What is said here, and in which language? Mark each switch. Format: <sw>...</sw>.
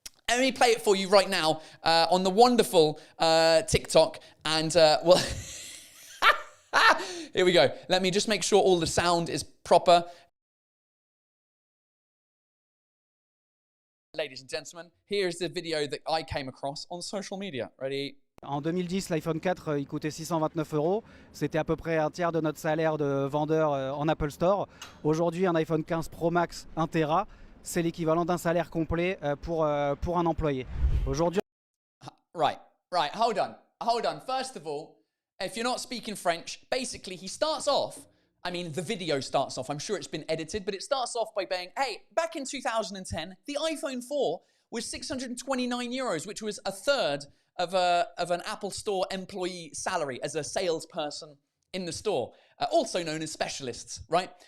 <en>Let me play it for you right now on the wonderful TikTok. And, well... Here we go. Let me just make sure all the sound is proper. Ladies and gentlemen, here's the video that I came across on social media. Ready?</en> <fr>En 2010, l'iPhone 4, il coûtait 629 €. C'était à peu près un tiers de notre salaire de vendeur en Apple Store. Aujourd'hui, un iPhone 15 Pro Max 1 Tera, c'est l'équivalent d'un salaire complet pour un employé. Aujourd'hui...</fr> <en>Right. Hold on. First of all, if you're not speaking French, basically he starts off, I mean, the video starts off, I'm sure it's been edited, but it starts off by saying, hey, back in 2010, the iPhone 4 was 629 €, which was a third of an Apple Store employee salary as a salesperson in the store, also known as specialists, right?</en>